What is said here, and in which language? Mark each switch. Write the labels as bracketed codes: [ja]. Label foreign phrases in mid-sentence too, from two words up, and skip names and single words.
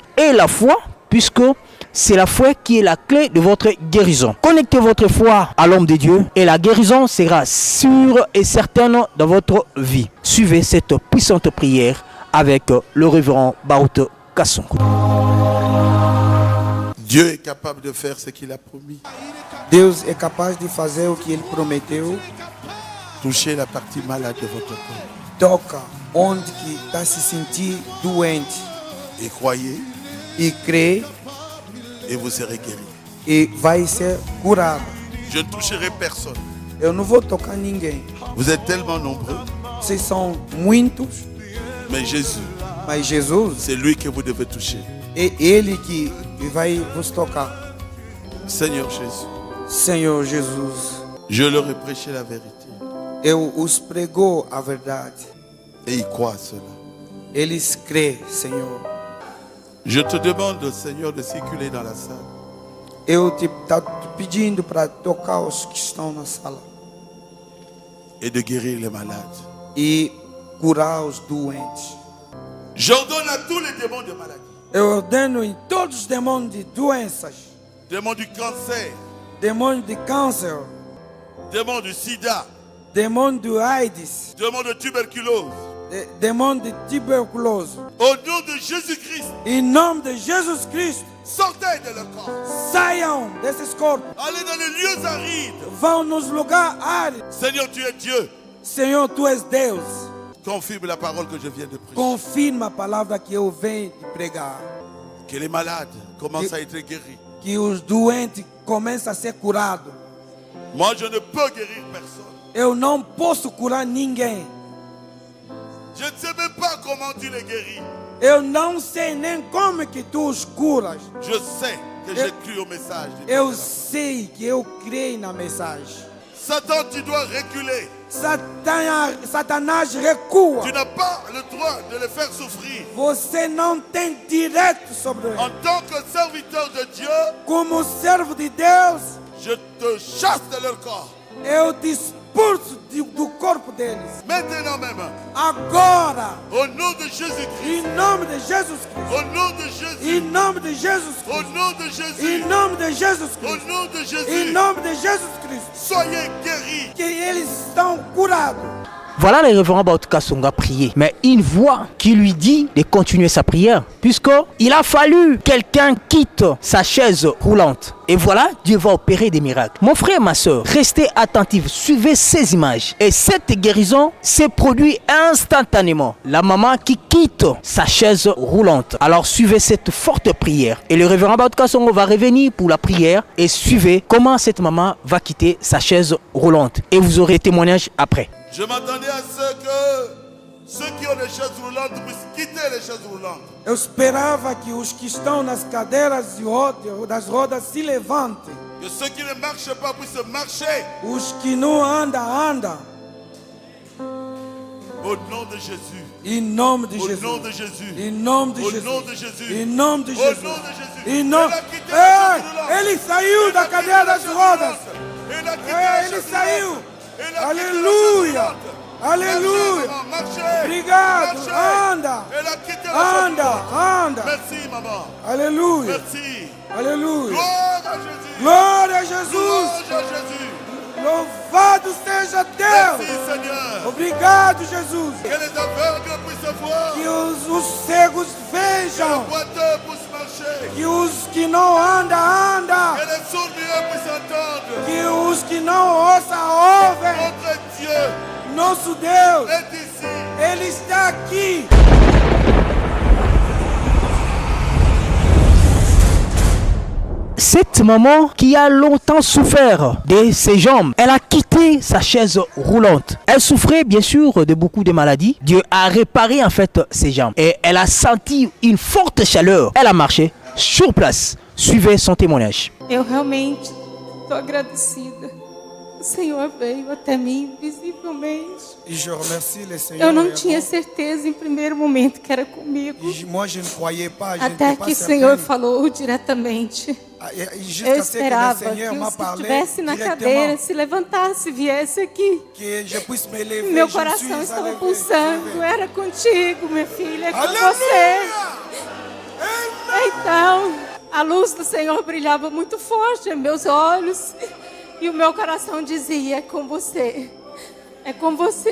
[fr] Et la foi, puisque c'est la foi qui est la clé de votre guérison. Connectez votre foi à l'homme de Dieu et la guérison sera sûre et certaine dans votre vie. Suivez cette puissante prière avec le révérend Baoutka Songo. Dieu est capable de faire ce qu'il a promis. [pt] Deus é capaz de fazer o que ele prometeu. [fr] Touchez la partie malade de votre corps. [pt] Toca onde que está se sentir doente [fr] Et croyez [pt] e crê [fr] et vous serez guéris. [pt] e vai ser curado. [fr] Je ne toucherai personne. [pt] Eu não vou tocar ninguém. [fr] Vous êtes tellement nombreux, [pt] Vocês são muitos, [fr] mais Jésus, [pt] mas Jesus [fr] c'est lui que vous devez toucher. [pt] é ele que vai vos tocar. [fr] Seigneur Jésus, [pt] Senhor Jesus, [fr] je leur ai prêché la vérité. [pt] eu os pregou a verdade. [fr] Et ils croient à cela. [pt] Eles crêem, Senhor. [fr] Je te demande, Seigneur, de circuler dans la salle. [pt] Eu te pedindo para tocar os que estão na sala [fr] Et de guérir les malades. [pt] e curar os doentes. [fr] J'ordonne à tous les démons de maladie, [pt] Eu ordeno em todos os demônios de doenças, [fr] démons du cancer, [pt] demônio de câncer, [fr] démons du sida, [pt] demônio do AIDS, [fr] démons de tuberculose. [pt] demônio de tuberculose. [fr] Au nom de Jésus-Christ, [pt] Em nome de Jesus Cristo, [fr] sortez de leur corps. [pt] saiam desses corpos, [fr] Allez dans les lieux arides. [pt] vão nos lugares áridos. [fr] Seigneur, tu es Dieu. [pt] Senhor, tu és Deus. [fr] Confirme la parole que je viens de prêcher. [pt] Confirma a palavra que eu venho de pregar. [fr] Que les malades commencent à être guéris. [pt] Que os doentes começam a ser curados. [fr] Moi, je ne peux guérir personne. [pt] Eu não posso curar ninguém. [fr] Je ne sais même pas comment tu les guéris. [pt] Eu não sei nem como que tu os curas. [fr] Je sais que j'ai cru au message. de [pt] Eu [fr] Dieu. [pt] sei que eu creio na mensagem. [fr] Satan, tu dois reculer. [pt] Satanás recua. [fr] Tu n'as pas le droit de les faire souffrir. [pt] Você não tem direito sobre [fr] En [pt] ele. [fr] tant que serviteur de Dieu, [pt] Como servo de Deus, [fr] je te chasse de leur corps. [pt] eu te expulso do corpo deles. [fr] Maintenant même, [pt] Agora, [fr] au nom de Jésus-Christ, [pt] em nome de Jesus Cristo. [fr] au nom de Jésus, [pt] Em nome de Jesus [fr] au [pt] Cristo. [fr] nom de Jésus, [pt] Em nome de Jesus [fr] au [pt] Cristo. [fr] nom de [pt] Em [fr] Jésus, [pt] nome de Jesus Cristo. [fr] soyez guéris. [pt] Que eles estão curados. [fr] Voilà le révérend Baoutka Songo a prié. Mais une voix qui lui dit de continuer sa prière. Puisqu'il a fallu quelqu'un quitte sa chaise roulante. Et voilà, Dieu va opérer des miracles. Mon frère, ma soeur, restez attentifs. Suivez ces images. Et cette guérison s'est produite instantanément. La maman qui quitte sa chaise roulante. Alors suivez cette forte prière. Et le révérend Baoutka Songo va revenir pour la prière. Et suivez comment cette maman va quitter sa chaise roulante. Et vous aurez témoignage après. Je m'attendais à ce que ceux qui ont des chaises roulantes puissent quitter les chaises roulantes. [pt] Eu esperava que os que estão nas cadeiras das rodas se levantem. [fr] Que ceux qui ne marchent pas puissent marcher. [pt] Os que não andam. [fr] Au nom de Jésus. [pt] Em nome de [fr] Au [pt] Jesus. [fr] nom de Jésus. [pt] Em nome de [fr] Au [pt] Jesus. [fr] nom de Jésus. [pt] Em nome de [fr] Au [pt] Jesus. [fr] nom de Jésus. [pt] Em nome... [fr] Ele a quitté la chaise roulante. [pt] Ei, ele saiu da cadeira das rodas. [fr] Ele a quitté la [pt] Ele [fr] chaise [pt] saiu. [fr] roulante. Ele a quitté la [pt] Aleluia. [fr] chaise roulante. [pt] Aleluia. [fr] Marchez, maman, [pt] Obrigado. [fr] marchez. [pt] Anda. [fr] Elle a quitté la chaise [pt] Anda. [fr] roulante. [pt] Anda. [fr] Merci, maman. [pt] Aleluia. [fr] Merci. [pt] Aleluia. [fr] Gloire à Jésus. [pt] Glória a Jesus. [fr] Louange à Jésus. [pt] Louvado seja Deus. [fr] Merci, Seigneur. [pt] Obrigado, Jesus. [fr] Que les aveugles puissent voir. [pt] Que os cegos [fr] Que [pt] vejam. [fr] les boiteux puissent marcher. [pt] Que os que não andam, andam. [fr] Que les sourds-muets puissent entendre. [pt] Que os que não ouçam, ouvem. [fr] Notre Dieu [pt] Nosso Deus, [fr] est ici. [pt] Ele está aqui. [fr] Cette maman qui a longtemps souffert de ses jambes, elle a quitté sa chaise roulante. Elle souffrait bien sûr de beaucoup de maladies. Dieu a réparé en fait ses jambes et elle a senti une forte chaleur. Elle a marché sur place. Suivez son témoignage. [pt] Eu realmente estou agradecida. O Senhor veio até mim visivelmente. [fr] E je remercie le Seigneur. [pt] Eu não tinha certeza em primeiro momento que era comigo. [fr] Moi, je ne croyais pas. Je [pt] Até [fr] n'étais pas [pt] que o [fr] certain. [pt] Senhor falou diretamente. [fr] Et [pt] Eu [fr] jusqu'à ce que le [pt] esperava que [fr] Seigneur m'a [pt] os que [fr] parlé [pt] estivessem na [fr] directement, [pt] cadeira se levantasse, viesse aqui. [fr] que je puisse me lever. [pt] Meu [fr] je [pt] coração [fr] suis [pt] estava [fr] levé, [pt] pulsando. Era contigo, minha filha, é com Aleluia! você. Então, a luz do Senhor brilhava muito forte em meus olhos. E o meu coração dizia, é com você. É com você.